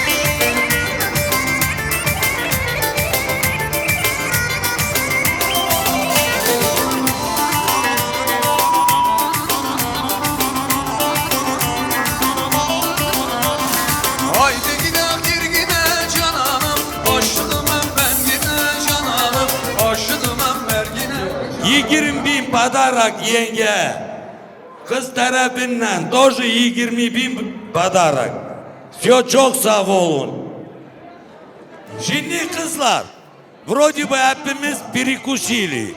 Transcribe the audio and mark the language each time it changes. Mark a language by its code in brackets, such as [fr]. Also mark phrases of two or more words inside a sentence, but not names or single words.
[tr] Haydi gide gide cananım, aşığım ben gide cananım, aşığım ben gide. 20.000 padarak yenge. Kız tarafından тоже 20.000 padarak. [ru] Все, [tr] çok sağ olun. Şimdi kızlar, [ru] вроде бы hepimiz перекусили.